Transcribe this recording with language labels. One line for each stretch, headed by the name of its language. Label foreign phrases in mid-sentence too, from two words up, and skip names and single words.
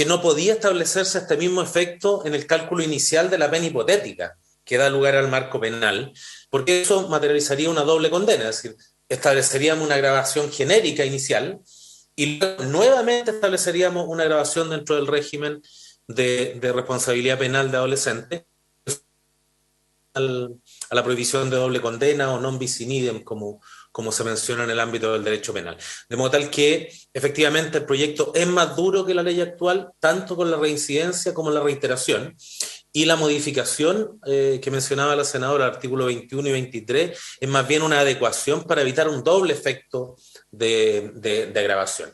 Spanish: no podía establecerse este mismo efecto en el cálculo inicial de la pena hipotética que da lugar al marco penal, porque eso materializaría una doble condena, es decir, estableceríamos una agravación genérica inicial y luego nuevamente estableceríamos una agravación dentro del régimen de responsabilidad penal de adolescente a la prohibición de doble condena o
Latin: non bis in idem,
Spanish: como se menciona en el ámbito del derecho penal. De modo tal que, efectivamente, el proyecto es más duro que la ley actual, tanto con la reincidencia como la reiteración, y la modificación que mencionaba la senadora, artículo 21 y 23, es más bien una adecuación para evitar un doble efecto de agravación.